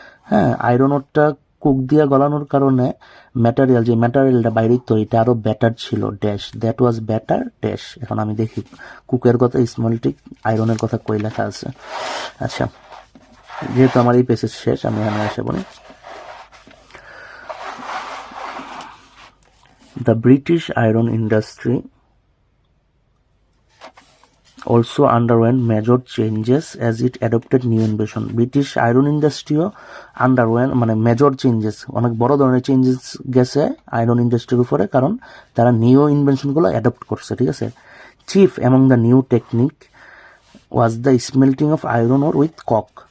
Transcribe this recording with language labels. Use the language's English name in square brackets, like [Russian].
[Bangla] হ্যাঁ, iron ওরটা cook দিয়া গলানোর কারণে ম্যাটেরিয়াল, যে ম্যাটেরিয়ালটা বাইরে তো এটা আরো বেটার ছিল dash, [English] That was better dash. [Bangla] এখন আমি দেখি কুকের কথা, স্মেল্টিং আয়রনের কথা কই লেখা আছে। আচ্ছা, যেহেতু আমার এই পেজের শেষ, আমি এখানে এসে বলি। [English] The British iron industry also underwent major changes as it adopted new innovation। [Bangla] British iron ইন্ডাস্ট্রিও আন্ডারওয়েন্ট মানে মেজর চেঞ্জেস, অনেক বড় ধরনের চেঞ্জেস গেছে আয়রন ইন্ডাস্ট্রির উপরে, কারণ তারা নিউ ইনভেনশনগুলো অ্যাডপ্ট করছে, ঠিক আছে? [English] Chief among the new technique was the smelting of iron ore with coke.